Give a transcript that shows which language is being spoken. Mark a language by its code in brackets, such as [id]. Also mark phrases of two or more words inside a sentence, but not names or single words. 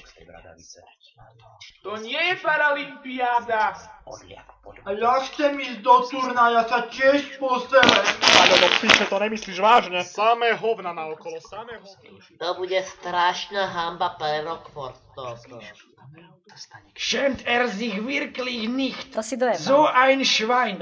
[sk] To nie je paralympiáda. A ja chcem ísť do turnaja sa tiež pozrieť. Ale no píše, to nemyslíš vážne? Samé hovna naokolo, samé hovna. To bude strašná hamba pre Rockford toto. [de] Schämt sich wirklich nicht. [sk] To si dojebal. [de] So ein Schwein.